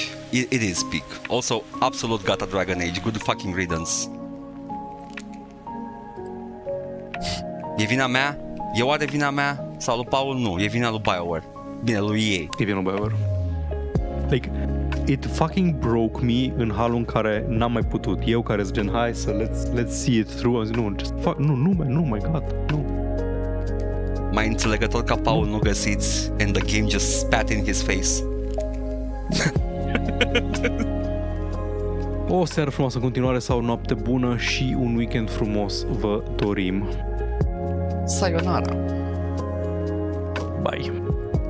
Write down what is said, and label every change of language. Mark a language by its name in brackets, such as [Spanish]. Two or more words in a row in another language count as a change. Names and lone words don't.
[English] It is Peak. [Romanian] Also, absolut gata Dragon Age. [English] Good fucking riddance. [Romanian] E vina mea? E oare vina mea? Sau lui Paul? Nu, e vina lui BioWare. Bine, lui EA. E vina lui BioWare. [English] Like, it fucking broke me [Romanian] în halul în care n-am mai putut. Eu care zic gen, hai să [English] let's see it through. [Romanian] Zic, nu, [English] just fuck, nu, my god, [Romanian] nu. Mai înțelegător ca Paul nu găsiți [English] and the game just spat in his face. [Romanian] O seară frumoasă în continuare sau o noapte bună și un weekend frumos vă dorim. [English] Sayonara. Bye.